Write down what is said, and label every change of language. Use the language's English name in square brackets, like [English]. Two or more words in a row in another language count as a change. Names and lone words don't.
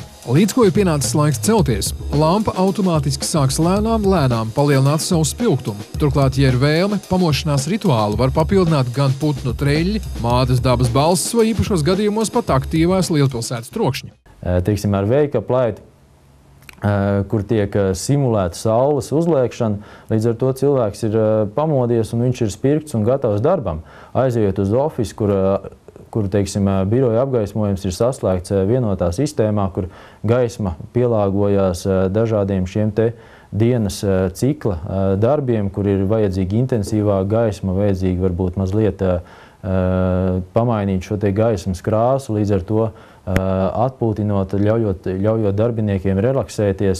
[Latvian] Līdz ko ir pienācis laiks celties, lampa automātiski sāks lēnām palielināt savu spilgtumu. Turklāt, ja ir vēlme, pamošanās rituālu var papildināt gan putnu treļļi, mātes dabas balss vai īpašos gadījumos pat aktīvās lielpilsētas trokšņi. Teiksim, ar [English] wake-up light, [Latvian] kur tiek simulēta saules uzliekšana, līdz ar to cilvēks ir pamodies un viņš ir spirgts un gatavs darbam. Aizejot uz ofisu, kur teiksim, biroja apgaismojums ir saslēgts vienotā sistēmā, kur gaisma pielāgojās dažādiem šiem te dienas cikla darbiem, kur ir vajadzīga intensīvā gaisma, vajadzīga varbūt mazliet pamainīt šo te gaismas krāsu, līdz ar to atpūtinot, ļaujot darbiniekiem relaksēties.